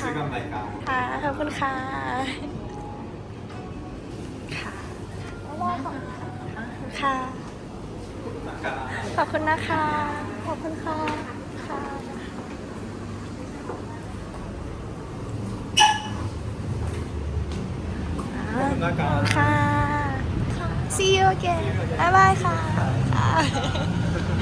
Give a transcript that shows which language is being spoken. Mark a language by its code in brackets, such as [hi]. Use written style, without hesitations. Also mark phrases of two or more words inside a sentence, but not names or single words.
[ja] 時間ないか [th] ค่ะ ขอบคุณค่ะ ค่ะค่ะ ขอบคุณนะคะ ขอบคุณค่ะ ค่ะ ขอบคุณนะคะ ค่ะ [en] See you again [th] บ๊ายบายค่ะ